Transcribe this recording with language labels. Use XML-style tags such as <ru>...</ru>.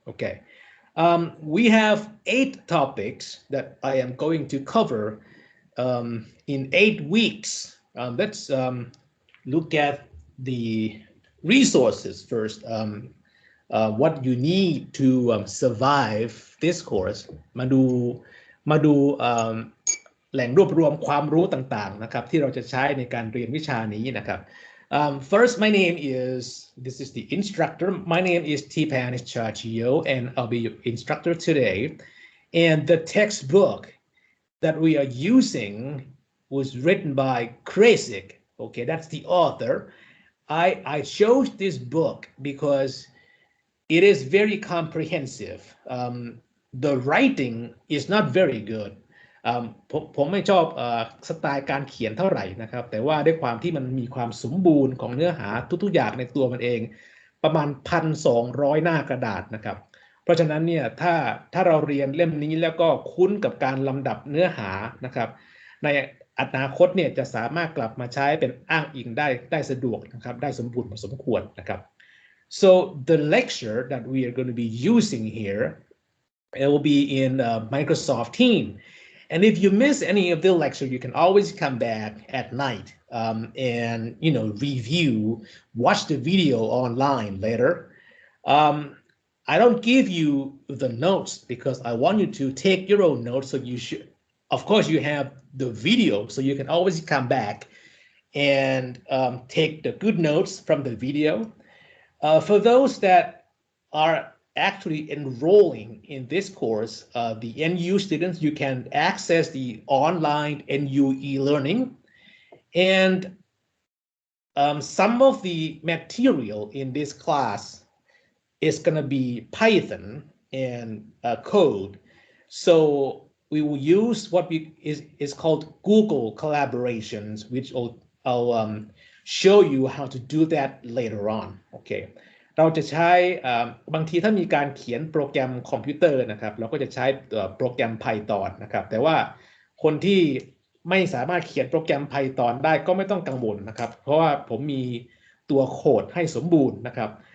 <en>Okay, we have 8 topics that I am going to cover in 8 weeks. Let's look at the resources first. What you need to survive this course.</en> <th>มาดูแหล่งรวบรวมความรู้ต่างๆนะครับที่เราจะใช้ในการเรียนวิชานี้นะครับ</th> <en>First, this is the instructor. My name is Teepanis Chachiyo, and I'll be your instructor today. And the textbook that we are using was written by Krasik. Okay, that's the author. I chose this book because it is very comprehensive. The writing is not very good.</en> <th>ผมไม่ชอบสไตล์การเขียนเท่าไหร่นะครับแต่ว่าด้วยความที่มันมีความสมบูรณ์ของเนื้อหาทุกๆอย่างในตัวมันเองประมาณ1,200หน้ากระดาษนะครับเพราะฉะนั้นเนี่ยถ้าเราเรียนเล่มนี้แล้วก็คุ้นกับการลำดับเนื้อหานะครับในอนาคตเนี่ยจะสามารถกลับมาใช้เป็นอ้างอิงได้สะดวกนะครับได้สมบูรณ์พอสมควรนะครับ</th> <en>So the lecture that we are going to be using here, it will be in Microsoft Teams. And if you miss any of the lecture, you can always come back at night and review, watch the video online later. I don't give you the notes because I want you to take your own notes. So you should, of course, you have the video, so you can always come back and take the good notes from the video. For those that are actually enrolling in this course, the NU students, you can access the online NU e-learning. And some of the material in this class is going to be Python and code. So we will use what is called Google collaborations, which I'll show you how to do that later on. Okay.</en> <th>เราจะใช้บางทีถ้ามีการเขียนโปรแกรมคอมพิวเตอร์นะครับเราก็จะใช้โปรแกรม Python นะครับแต่ว่าคนที่ไม่สามารถเขียนโปรแกรม Python ได้ก็ไม่ต้องกังวลนะครับเพราะว่าผมมีตัวโค้ดให้สมบูรณ์นะครับ</th>